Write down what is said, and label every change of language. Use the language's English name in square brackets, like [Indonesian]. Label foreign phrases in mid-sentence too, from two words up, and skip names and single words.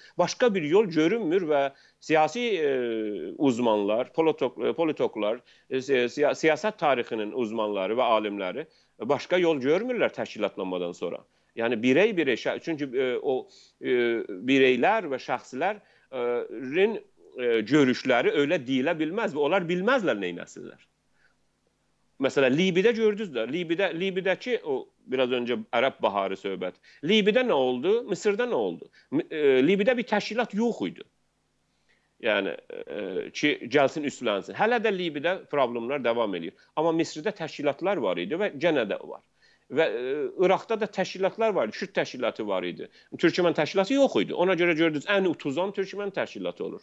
[Azerbaijani] Başqa bir yol görünmür və siyasi uzmanlar, politoklar, siyasət tarixinin uzmanları və alimləri başqa yol görmürlər təşkilatlanmadan sonra. Yəni birey, çünki o bireylər və şəxslərin görüşləri öyle deyilə bilməz və onlar bilməzlər neynəsinlər. [Turkish] Mesela Liby'de gördünüz de, Liby'deki o biraz önce Arap Baharı söhbət. Liby'de ne oldu? Mısır'da ne oldu? Liby'de bir təşkilat yox idi. [Azerbaijani] Yəni ki, gəlsin üstlensin. Hələ də [Turkish] Liby'de problemler devam ediyor. [Azerbaijani] Amma Mısır'da təşkilatlar var idi və gene de var. Və Irak'ta da təşkilatlar var idi. Kürt təşkilatı var idi. Türkmen təşkilatı yox idi. Ona görə gördünüz, ən utuzan Türkmen təşkilatı olur.